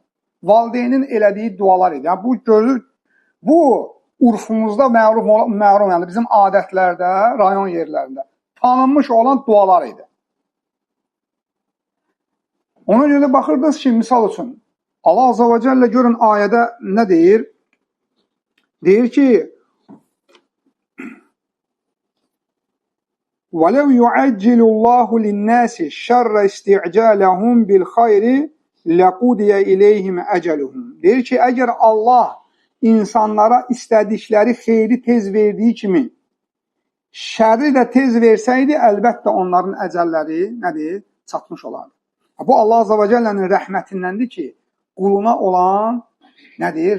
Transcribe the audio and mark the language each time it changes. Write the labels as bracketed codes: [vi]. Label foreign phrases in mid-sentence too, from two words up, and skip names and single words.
[az] Valideynin elədiyi dualar idi. Yəni, bu görür, bu urfumuzda məlum, yəni bizim adətlərdə, rayon yerlərində tanınmış olan dualar idi. Ona görə baxırdınız ki, misal üçün, [ar] الله عز وجل [az] görün ayədə nə deyir? Deyir ki, [ar] وَلَوْ يُعَجِّلُ اللّٰهُ لِلنَّاسِ شَرَّ اسْتِعْجَالَهُمْ بِالْخَيْرِ لَقُدِيَ إِلَيْهِمْ أَجَلُهُمْ. [az] Deyir ki, əgər Allah insanlara istədikləri xeyri tez verdiyi kimi, şərri də tez versəydi, əlbəttə onların əcəlləri nədir? Çatmış olardı. Bu [ar] الله عز وجل [az] rəhmətindəndir ki, quluna olan nədir?